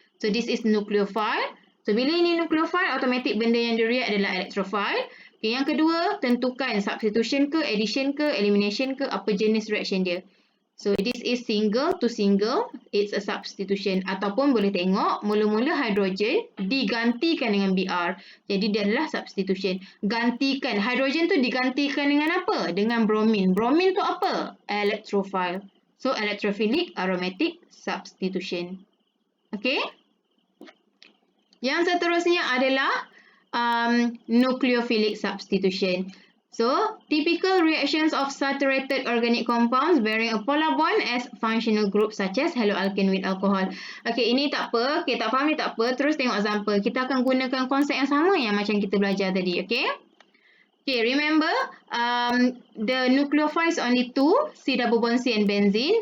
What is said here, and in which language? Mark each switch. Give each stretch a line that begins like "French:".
English: So this is nucleophile. So
Malay: bila ini
English: nucleophile, automatic
Malay: benda yang di-react adalah
English: electrophile.
Malay: Okay, yang kedua, tentukan substitution ke, addition ke, elimination ke, apa jenis reaction dia.
English: So, this is single to single, it's a substitution.
Malay: Ataupun boleh tengok, mula-mula hydrogen digantikan dengan BR. Jadi, dia adalah substitution. Gantikan, hydrogen tu digantikan dengan apa? Dengan bromin. Bromin tu apa? Electrophile.
English: So, electrophilic aromatic substitution.
Malay: Okay? Yang seterusnya adalah nucleophilic substitution.
English: So, typical reactions of saturated organic compounds bearing a polar bond as functional group such as haloalkane with alcohol.
Malay: Okay, ini tak apa. Okay, tak faham ni tak apa. Terus tengok example. Kita akan gunakan konsep yang sama yang macam kita belajar tadi. Okay?
English: Okay, remember the nucleophile is only two, C double bond C and benzene.